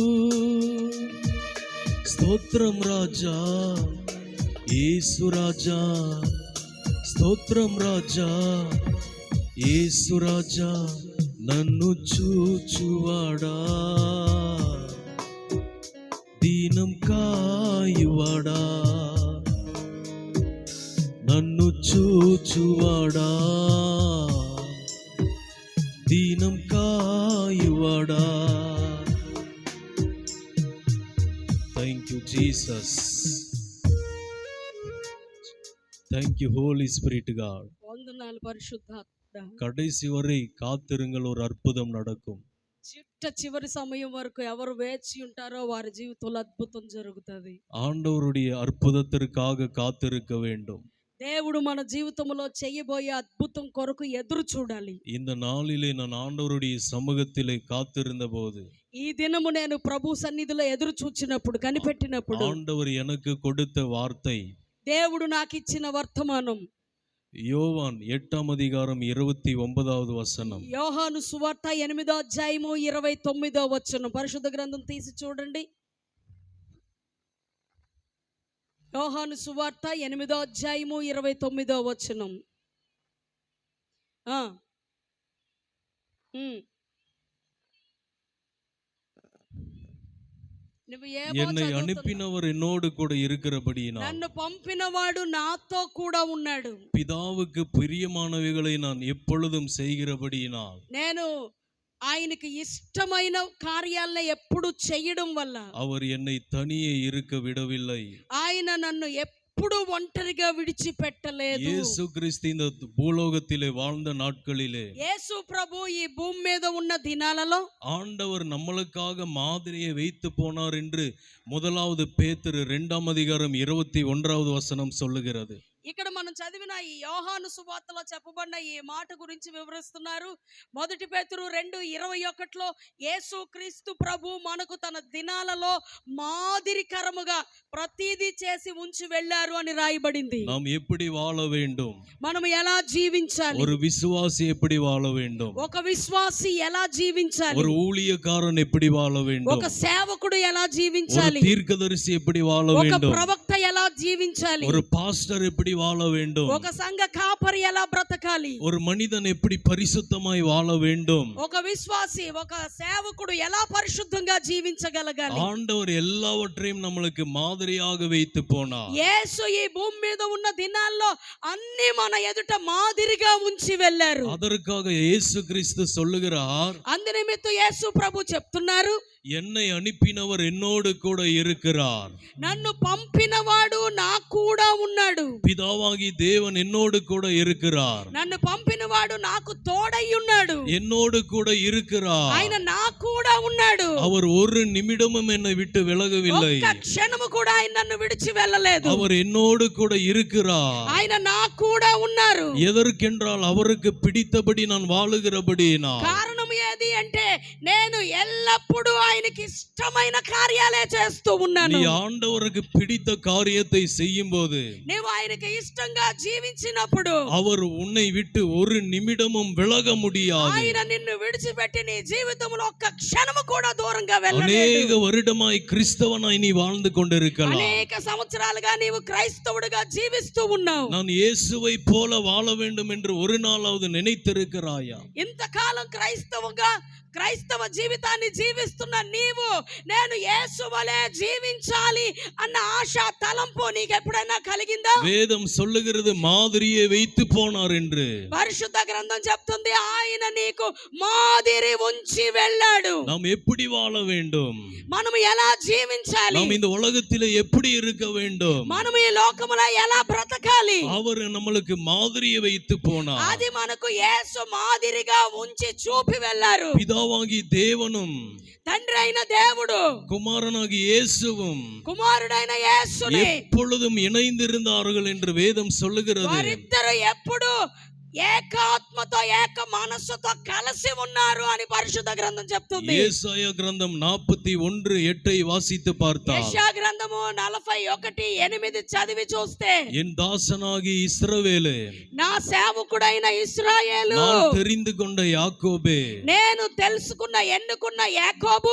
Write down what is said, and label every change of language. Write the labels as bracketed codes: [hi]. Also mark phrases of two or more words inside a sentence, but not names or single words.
[te] స్తోత్రం రాజా యేసు రాజా, స్తోత్రం రాజా యేసు రాజా, నన్ను చూచువాడా దీనం కాయువాడా, నన్ను చూచువాడా దీనం కాయువాడా. [en] Thank you Jesus, thank you Holy Spirit God. [te] వందనాలు పరిశుద్ధాత్మ. [ta] கடைசி வரை காத்திருங்கள், ஒரு அற்புதம் நடக்கும். [te] చివరి సమయం వరకు ఎవరు వేచి ఉంటారో వారి జీవితంలో అద్భుతం జరుగుతుంది. [ta] ஆண்டவருடைய அற்புதத்திற்காக காத்திருக்க வேண்டும். [te] దేవుడు మన జీవితంలో చేయబోయే అద్భుతం కొరకు ఎదురు చూడాలి. [ta] இந்த நாளிலே நான் ஆண்டவருடைய சமூகத்திலே காத்திருந்த போது, [te] ఈ దినము నేను ప్రభు సన్నిధిలో ఎదురు చూచినప్పుడు, కనిపెట్టినప్పుడు [ta] ஆண்டவர் எனக்கு கொடுத்த வார்த்தை [te] దేవుడు నాకు ఇచ్చిన వర్తమానం [ta] யோவான் 8:29 వచనం. [te] యోహాను సువార్త 8:29 పరిశుద్ధ గ్రంథం తీసి చూడండి. యోహాను సువార్త 8:29 [ta] என்னை அனுப்பினவர் என்னோடு கூட இருக்கிறபடியினால், [te] నన్ను పంపినవాడు నాతో కూడా ఉన్నాడు. [ta] பிதாவுக்கு பிரியமானவைகளை நான் எப்பொழுதும் செய்கிறபடியினால், [te] నేను ఆయనకి ఇష్టమైన కార్యాలను ఎప్పుడు చేయడం వల్ల [ta] அவர் என்னை தனியே இருக்க விடவில்லை. [te] ఆయన నన్ను ఎప్పుడు ఒంటరిగా విడిచిపెట్టలేదు. [ta] இயேசு கிறிஸ்து இந்த பூலோகத்திலே வாழ்ந்த நாட்களிலே, [te] యేసు ప్రభు ఈ భూమి మీద ఉన్న దినాలలో [ta] ஆண்டவர் நம்மளுக்காக மாதிரியை வைத்து போனார் என்று 1 பேதுரு 2:21 சொல்லுகிறது. [te] ఇక్కడ మనం చదివిన ఈ యోహాను సువార్తలో చెప్పబడిన ఈ మాట గురించి వివరిస్తున్నారు. 1 పేతురు 2:21 యేసు క్రీస్తు ప్రభు మనకు తన దినాలలో మాదిరికరముగా ప్రతిదీ చేసి ఉంచి వెళ్ళారు అని రాయబడింది. [ta] நாம் எப்படி வாழ வேண்டும், [te] మనం ఎలా జీవించాలి, [ta] ஒரு விசுவாசி எப்படி வாழ வேண்டும், [te] ఒక విశ్వాసి ఎలా జీవించాలి, [ta] ஒரு ஊழியக்காரன் எப்படி வாழ வேண்டும், [te] ఒక సేవకుడు ఎలా [ta] ஒரு [te] జీవించాలి, [ta] தீர்க்கதரிசி எப்படி வாழ [te] ఒక [ta] வேண்டும், [te] ప్రవక్త ఎలా జీవించాలి, [ta] ஒரு பாஸ்டர் எப்படி வாழ வேண்டும், [te] ఒక సంఘ కాపరి ఎలా బ్రతకాలి, [ta] ஒரு மனிதன் எப்படி பரிசுத்தமாய் வாழ வேண்டும், [te] ఒక విశ్వాసి ఒక సేవకుడు ఎలా పరిశుద్ధంగా జీవించగలగాలి. [ta] ஆண்டவர் எல்லாவற்றையும் நம்மளுக்கு மாதிரியாக வைத்து போனார். [te] యేసు ఈ భూమి మీద ఉన్న దినాల్లో అన్ని మన ఎదుట మాదిరిగా ఉంచి వెళ్ళారు. [ta] அதற்காக இயேசு கிறிஸ்து சொல்லுகிறார், [te] అందునిమిత్తు యేసు ప్రభు చెప్తున్నారు, [ta] என்னை அனுப்பினவர் என்னோடு கூட இருக்கிறார், [te] నన్ను పంపినవాడు నా కూడా ఉన్నాడు, [ta] பிதாவாகி தேவன் என்னோடு கூட இருக்கிறார், [te] నన్ను పంపినవాడు నాకు తోడై ఉన్నాడు, [ta] என்னோடு கூட இருக்கிறார், [te] ఆయన నా కూడా ఉన్నాడు. [ta] அவர் ஒரு நிமிடமும் என்னை விட்டு விலகவில்லை, [te] ఒక్క క్షణము కూడా ఆయన నన్ను విడిచి వెళ్ళలేదు. [ta] அவர் என்னோடு கூட இருக்கிறார். [te] ఆయన నా కూడా ఉన్నారు. [ta] எதற்கென்றால் அவருக்கு பிடித்தபடி நான் வாழுகிறபடியினால். [te] కారణం ఏది అంటే నేను ఎల్లప్పుడూ ఆయనకి ఇష్టమైన కార్యాలే చేస్తూ ఉన్నాను. [ta] நீ ஆண்டவருக்கு பிடித்த காரியத்தை செய்யும்போது, [te] నీవు ఆయనకి ఇష్టంగా జీవించినప్పుడు [ta] அவர் உன்னை விட்டு ஒரு நிமிடமும் விலக முடியாது. [te] ఆయన నిన్ను విడిచిపెట్టి నీ జీవితంలో ఒక్క క్షణము కూడా దూరంగా వెళ్ళలేడు. [ta] அநேக வருடமாய் கிறிஸ்தவனாய் நீ வாழ்ந்து கொண்டிருக்கலாம். [te] అనేక సంవత్సరాలుగా నీవు క్రైస్తవుడిగా జీవిస్తూ ఉన్నావు. [ta] நான் இயேசுவை போல வாழ வேண்டும் என்று ஒரு நாளாவது நினைத்திருக்கிறாயா? [te] ఇంతకాలం క్రైస్తవ జీవితాన్ని జీవిస్తున్న నీవు నేను యేసు వలె జీవించాలి అన్న ఆశ తలంపు నీకు ఎప్పుడైనా కలిగిందా? [ta] வேதம் சொல்லுகிறது மாதிரியை வைத்து போனார் என்று. [te] పరిశుద్ధ గ్రంథం చెప్తుంది ఆయన నీకు మాదిరి ఉంచి వెళ్ళాడు. [ta] நாம் எப்படி வாழ வேண்டும், [te] మనం ఎలా జీవించాలి, [ta] நாம் இந்த உலகத்திலே எப்படி இருக்க வேண்டும், [te] మనం ఈ లోకములో ఎలా బ్రతకాలి, [ta] அவர் நம்மளுக்கு மாதிரியை வைத்து போனார். [te] అది మనకు యేసు మాదిరిగా ఉంచి చూపి వెళ్ళారు. [ta] பிதாவாகி தேவனும் [te] తండ్రి అయిన దేవుడు [ta] குமாரனாகி இயேசுவும் [te] కుమారుడైన యేసుని [ta] எப்பொழுதும் இணைந்திருந்தார்கள் என்று வேதம் சொல்லுகிறது. [te] వారిద్దరు ఎప్పుడు ఏకాత్మతో ఏక మనస్సుతో కలిసి ఉన్నారు అని పరిశుద్ధ గ్రంథం చెప్తుంది. [ta] ஏசாயா கிரந்தம் 41:8 வாசித்து பார்த்தால், [te] యెషయా గ్రంథము 41:8 చదివి చూస్తే, [ta] என் தாசனாகி இஸ்ரவேலே, [te] నా సేవకుడైన ఇశ్రాయేలు, [ta] நான் தெரிந்து கொண்ட யாக்கோபே, [te] నేను తెలుసుకున్న ఎన్నుకున్న యాకోబు,